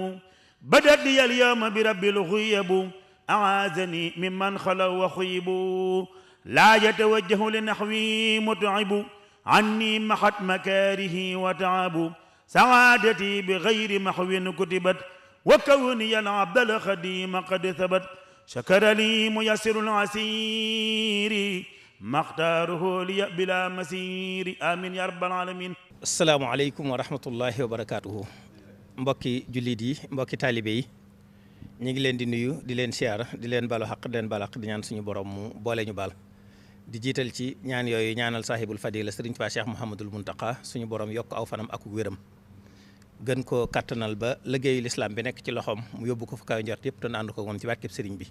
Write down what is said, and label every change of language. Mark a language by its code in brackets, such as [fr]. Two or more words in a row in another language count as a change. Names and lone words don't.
[ar] بدت لي اليوم برب الغيب أعاذني ممن خلوا وخيبوا لا يتوجه لنحوي متعب عني محت مكاره وتعب سعادتي بغير محو كتبت وكوني العبد الخديم قد ثبت شكر لي ميسر العسير ما اختاره لي بلا مسير آمين يا رب العالمين. السلام عليكم ورحمة الله وبركاته. [wo] mbokki jullit yi mbokki taalibe yi ñu ngi leen di nuyu di leen siyaara di leen balu xaq di leen balu xaq di ñaan suñu borom mu boole ñu baal di jiital ci ñaan yooyu ñaanal [ar] صاحب الفضيلة [wo] sëriñ Tuubaa Cheikh Mouhamadul Muntaqa suñu borom yokk aw fanam ak wéram gën koo kattanal ba liggéeyu lislaam bi nekk ci loxoom mu yóbbu ko fu kaw njort yëpp te ànd ko woon ci barkeb sëriñ bi.